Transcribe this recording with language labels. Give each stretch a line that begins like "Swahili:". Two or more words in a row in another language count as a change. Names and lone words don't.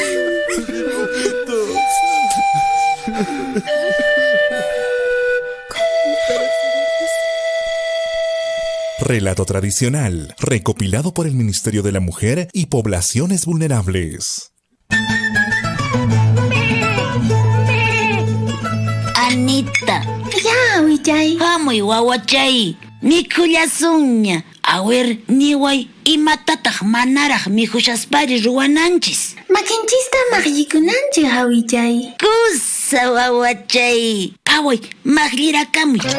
Spanish: Relato tradicional, recopilado por el Ministerio de la Mujer y Poblaciones Vulnerables. Anita. Ya,
Quechua: Wichay. Hamuy wawachay. Mikhullasungña. Awer, niway, imatataq manaraq mikhushaspari ruwananchis. Makinchista maqllikunanchis, hawichay. Kusa wawachay. Paway, maqllirakamuy.